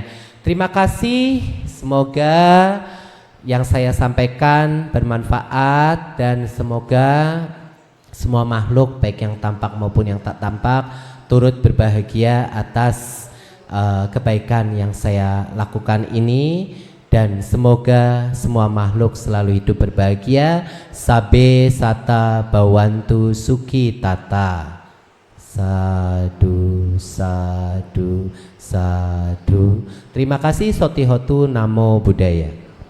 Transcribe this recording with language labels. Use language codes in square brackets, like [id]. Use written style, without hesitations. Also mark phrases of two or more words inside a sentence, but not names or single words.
[id] Terima kasih, semoga yang saya sampaikan bermanfaat dan semoga semua makhluk baik yang tampak maupun yang tak tampak turut berbahagia atas kebaikan yang saya lakukan ini. Dan semoga semua makhluk selalu hidup berbahagia. [pi] Sabe sata bawantu suki tata. Sadu, sadu, sadu. [id] Terima kasih. [pi] Sotihotu, Namo Buddhaya.